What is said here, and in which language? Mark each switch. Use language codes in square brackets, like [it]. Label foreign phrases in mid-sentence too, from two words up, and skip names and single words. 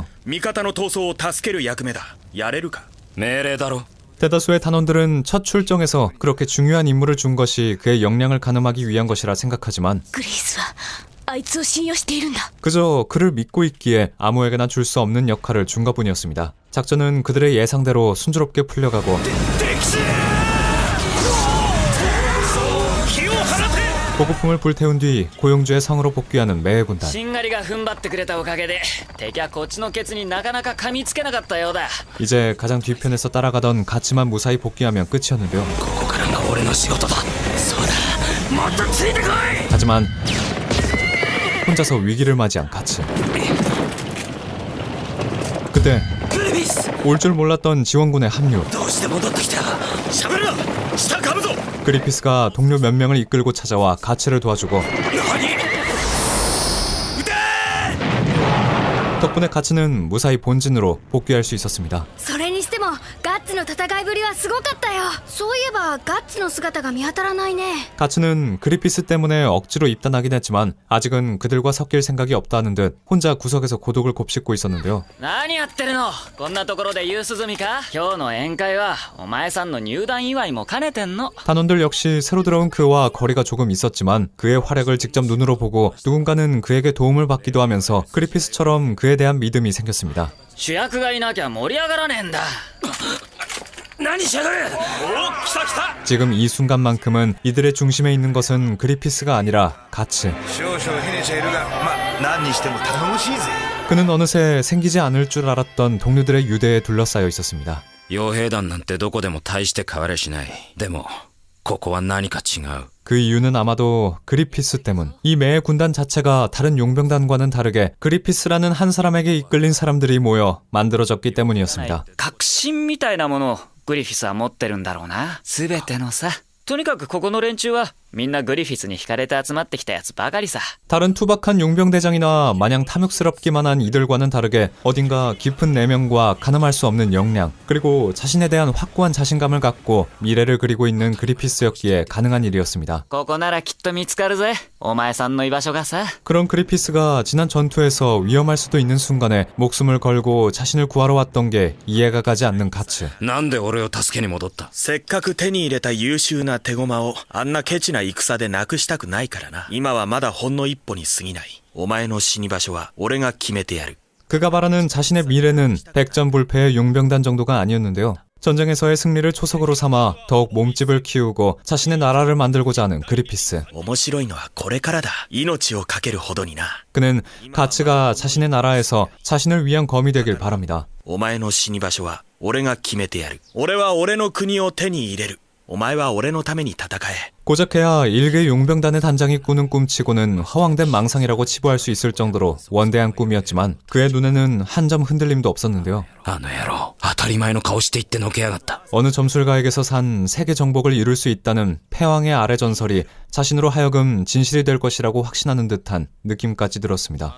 [ja] 味方の逃走を助ける役目だ。やれるか。命令だろ。 [ko] 대다수의 단원들은 첫 출정에서 그렇게 중요한 임무를 준 것이 그의 역량을 가늠하기 위한 것이라 생각하지만 [ja] グリフィスはあいつを信用しているんだ。 [ko] 그저 그를 믿고 있기에 아무에게나 줄 수 없는 역할을 준 것뿐이었습니다. 작전은 그들의 예상대로 순조롭게 풀려가고 보급품을 불태운 뒤 고용주의 성으로 복귀하는 매의 군단. [ja] しんがりが踏ん張ってくれたおかげで敵はこっちのケツになかなか噛みつけなかったようだ。 [ko] 이제 가장 뒤편에서 따라가던 가츠만 무사히 복귀하면 끝이었는데요. 하지만 혼자서 위기를 맞이한 가츠. 그때 올 줄 몰랐던 지원군의 합류. 그리피스가 동료 몇 명을 이끌고 찾아와 가츠를 도와주고 덕분에 가츠는 무사히 본진으로 복귀할 수 있었습니다. [ja] それにしてもガッツの戦いぶりはすごかったよ。そういえばガッツの姿が見当たらないね。 [ko] 가츠는 그리피스 때문에 억지로 입단하긴 했지만 아직은 그들과 섞일 생각이 없다는 듯 혼자 구석에서 고독을 곱씹고 있었는데요. [ja] 何やってるの。こんなところで夕涼みか。今日の宴会はお前さんの入団祝いも兼ねてんの。 [ko] 단원들 역시 새로 들어온 그와 거리가 조금 있었지만 그의 활약을 직접 눈으로 보고 누군가는 그에게 도움을 받기도 하면서 그리피스처럼 그에 대한 믿음이 생겼습니다. [ja] 主役がいなきゃ盛り上がらねえんだ。何しやがる。お、来た来た。 [ko] 지금 이 순간만큼은 이들의 중심에 있는 것은 그리피스가 아니라 가츠. [ja] 少々ひねちゃいるが、まあ何にしても頼もしいぜ。 [ko] 그는 어느새 생기지 않을 줄 알았던 동료들의 유대에 둘러싸여 있었습니다. [ja] 傭兵団なんてどこでも大して変わりゃしない。でもここは何か違う。 [ko] 그 이유는 아마도 그리피스 때문. 이 매 군단 자체가 다른 용병단과는 다르게 그리피스라는 한 사람에게 이끌린 사람들이 모여 만들어졌기 때문이었습니다. [ja] 確信みたいなものをグリフィスは持ってるんだろうな。全てのさ。とにかくここの連中はみんなグリフィスに惹かれて集まってきたやつばかりさ。 [ko] 다른 투박한 용병대장이나 마냥 탐욕스럽기만 한 이들과는 다르게 어딘가 깊은 내면과 가늠할 수 없는 역량, 그리고 자신에 대한 확고한 자신감을 갖고 미래를 그리고 있는 그리피스였기에 가능한 일이었습니다. [ja] ここならきっと見つかるぜ。お前さんの居場所がさ。 [ko] 그런 그리피스가 지난 전투에서 위험할 수도 있는 순간에 목숨을 걸고 자신을 구하러 왔던 게 이해가 가지 않는 가츠. [ja] なんで俺を助けに戻った。せっかく手に入れた優秀な手駒をあんなケチな戦でなくしたくないからな。今はまだほんの一歩に過ぎない。お前の死に場所は俺が決めてやる。 [ko] 그가 바라는 자신의 미래는 백전불패의 용병단 정도가 아니었는데요. 전쟁에서의 승리를 초석으로 삼아 더욱 몸집을 키우고 자신의 나라를 만들고자 하는 그리피스. [ja] 面白いのはこれからだ。命をかけるほどにな。 [ko] 그는 가츠가 자신의 나라에서 자신을 위한 검이 되길 바랍니다. [ja] お前の死に場所は俺が決めてやる。俺は俺の国を手に入れる。お前は俺のために戦え。 [ko] 고작해야 일개 용병단의 단장이 꾸는 꿈치고는 허황된 망상이라고 치부할 수 있을 정도로 원대한 꿈이었지만 그의 눈에는 한 점 흔들림도 없었는데요. [ja] あの野郎、当たり前の顔して言ってのけやがった。 [ko] 어느 점술가에게서 산 세계 정복을 이룰 수 있다는 패왕의 아래 전설이 자신으로 하여금 진실이 될 것이라고 확신하는 듯한 느낌까지 들었습니다.